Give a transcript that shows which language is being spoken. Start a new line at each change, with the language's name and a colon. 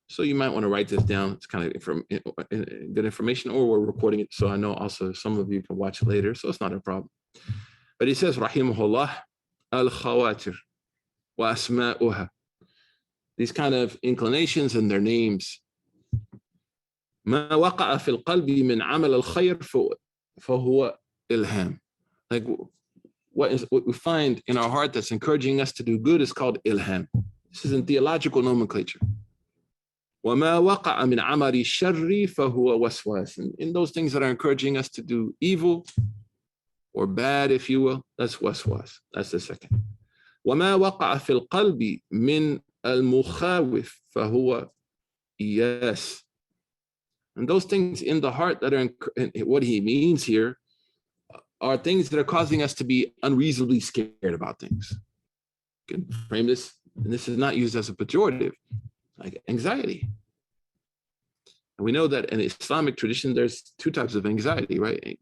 English: So you might want to write this down. It's kind of good information, or we're recording it. So I know also some of you can watch it later. So it's not a problem. But he says, rahimahullah,
Arabic: al-khawatir wa asma'uha.
English: These kind of inclinations and their names.
Arabic: ما وقع في القلب من عمل الخير فهو إلهام.
English: What we find in our heart that's encouraging us to do good is called ilham. This is in theological nomenclature.
Arabic: وما وقع من عمل الشر فهو وسواس.
English: In those things that are encouraging us to do evil, or bad, if you will, that's waswas. That's the second.
Arabic: وما وقع في القلب من المخاوف فهو إياس.
English: And those things in the heart that are, what he means here, are things that are causing us to be unreasonably scared about things. You can frame this, and this is not used as a pejorative, like anxiety. And we know that in Islamic tradition, there's 2 types of anxiety, right?